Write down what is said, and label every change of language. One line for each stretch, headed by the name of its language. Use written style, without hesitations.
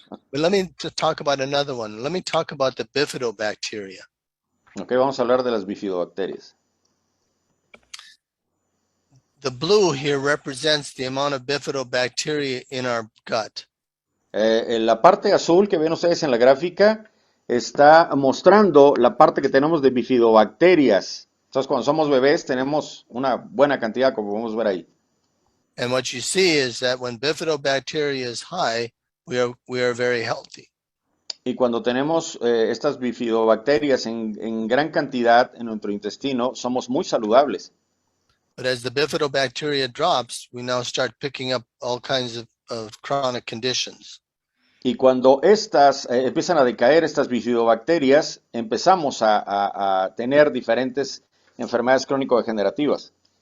English: But let me talk about another one. Let me talk about the bifidobacteria.
Spanish: Ok, vamos a hablar de las bifidobacterias.
English: The blue here represents the amount of bifidobacteria in our gut.
Spanish: En la parte azul que ven ustedes en la gráfica está mostrando la parte que tenemos de bifidobacterias. Entonces, cuando somos bebés tenemos una buena cantidad, como podemos ver ahí.
English: And what you see is that when bifidobacteria is high, we are very healthy.
Spanish: Y cuando tenemos estas bifidobacterias en gran cantidad en nuestro intestino, somos muy saludables.
English: But as the bifidobacteria drops, we now start picking up all kinds of chronic conditions.
Spanish: Y cuando estas empiezan a decaer, estas bifidobacterias, empezamos a tener diferentes enfermedades crónico-degenerativas.